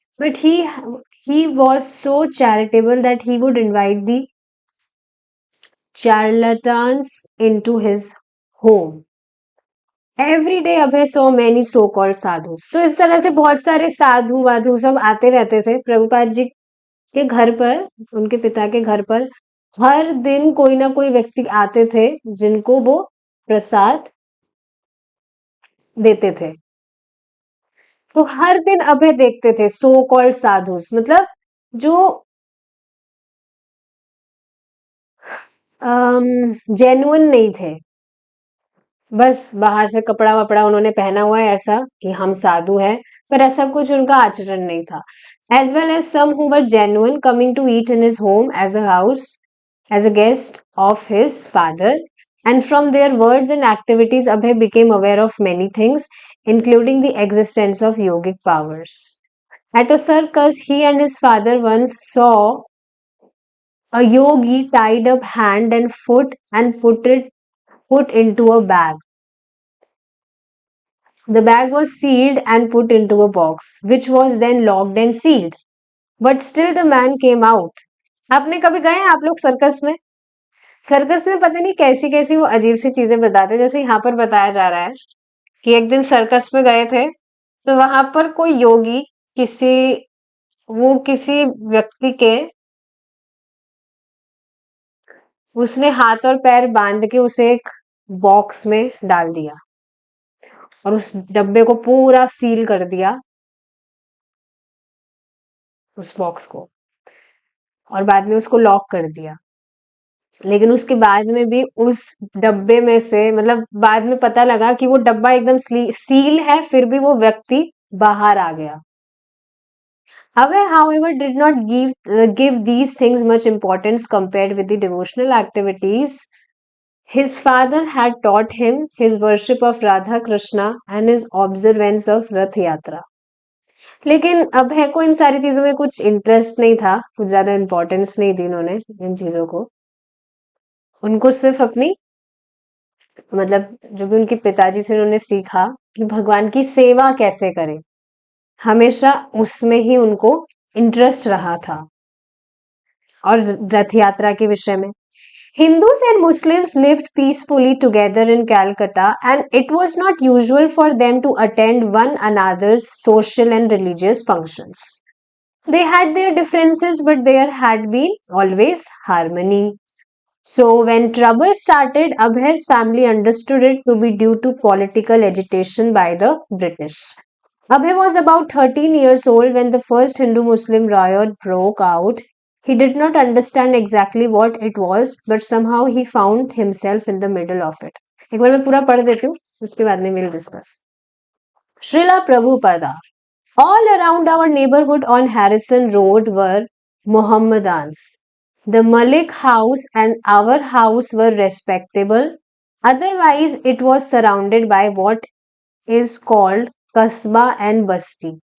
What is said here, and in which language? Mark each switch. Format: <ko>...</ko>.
<en>But he was so charitable that he would invite the charlatans into his home. Every day Abhay saw many so called sadhu.</en> <hi>तो इस तरह से बहुत सारे साधु वाधु सब आते रहते थे प्रभुपाद जी के घर पर, उनके पिता के घर पर। हर दिन कोई ना कोई व्यक्ति आते थे जिनको वो प्रसाद देते थे। तो हर दिन अभय देखते थे</hi> <en>so called</en> <hi>साधु, मतलब जो जेन्युइन नहीं थे, बस बाहर से कपड़ा वपड़ा उन्होंने पहना हुआ है ऐसा कि हम साधु हैं, पर ऐसा कुछ उनका आचरण नहीं था।</hi> <en>As well as some who were genuine coming to eat in his home as a house as a guest of his father, and from their words and activities Abhay became aware of many things, including the existence of yogic powers. At a circus, he and his father once saw a yogi tied up hand and foot and put into a bag. The bag was sealed and put into a box, which was then locked and sealed. But still the man came out.</en> <hi>आपने कभी गए हैं आप लोग circus में? Circus में पता नहीं कैसी कैसी वो अजीब सी चीजें बताते हैं। जैसे यहाँ पर बताया जा रहा है कि एक दिन सर्कस में गए थे, तो वहां पर कोई योगी किसी किसी व्यक्ति के, उसने हाथ और पैर बांध के उसे एक बॉक्स में डाल दिया और उस डब्बे को पूरा सील कर दिया, उस बॉक्स को, और बाद में उसको लॉक कर दिया। लेकिन उसके बाद में भी उस डब्बे में से, मतलब बाद में पता लगा कि वो डब्बा एकदम सील है, फिर भी वो व्यक्ति बाहर आ गया।</hi> <en>Abe, however, did not give these things much importance compared with the devotional activities. His father had taught him his worship of Radha Krishna and his observance of Rath Yatra.</en> <hi>लेकिन अभय को इन सारी चीजों में कुछ इंटरेस्ट नहीं था, कुछ ज्यादा इंपॉर्टेंस नहीं दी उन्होंने इन चीजों को। उनको सिर्फ अपनी, मतलब जो भी उनके पिताजी से उन्होंने सीखा कि भगवान की सेवा कैसे करें, हमेशा उसमें ही उनको इंटरेस्ट रहा था। और रथ यात्रा के विषय में,</hi> <en>Hindus and Muslims lived peacefully together in Calcutta, and it was not usual for them to attend one another's social and religious functions. They had their differences, but there had been always harmony. So, when trouble started, Abhay's family understood it to be due to political agitation by the British. Abhay was about 13 years old when the first Hindu Muslim riot broke out. He did not understand exactly what it was, but somehow he found himself in the middle of it.</en> <hi>एक बार मैं पूरा पढ़ देती हूँ, उसके बाद में</hi> <en>we'll discuss. Srila Prabhupada. All around our neighborhood on Harrison Road were Mohammedans. The Malik house and our house were respectable. Otherwise, it was surrounded by what is called Kasba and Basti.</en>